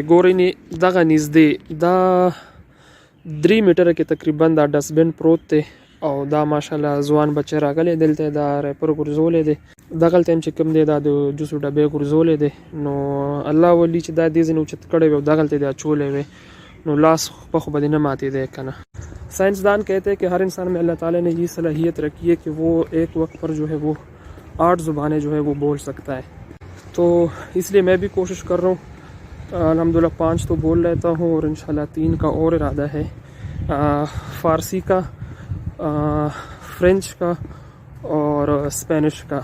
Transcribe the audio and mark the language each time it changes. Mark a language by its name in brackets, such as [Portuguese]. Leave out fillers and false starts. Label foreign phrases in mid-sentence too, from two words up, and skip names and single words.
[Pashto] ګورئ دغه نږدې دا 3 میټره کې تقریبا دا ډسبن پروت دی، او دا ماشاءالله ځوان بچی راغلی دلته، دا ریپر غورځولی دی، دغلته هم چې کوم دی دا د جوسو ډبې غورځولی دی. نو الله ولي چې دا دې ځینې اوچت کړی وي او دغلته دې اچولی وي، نو لاس په خو به دې نه ماتېدی که نه. [Urdu] سائنسدان کہتے ہیں کہ ہر انسان میں اللہ تعالیٰ نے یہ صلاحیت رکھی ہے کہ وہ ایک وقت پر جو ہے وہ 8 زبانیں جو ہے وہ بول سکتا ہے. تو اس لیے میں بھی کوشش کر رہا ہوں، الحمدللہ 5 تو بول لیتا ہوں، اور انشاءاللہ 3 کا اور ارادہ ہے، فارسی کا، فرینچ کا اور اسپینش کا.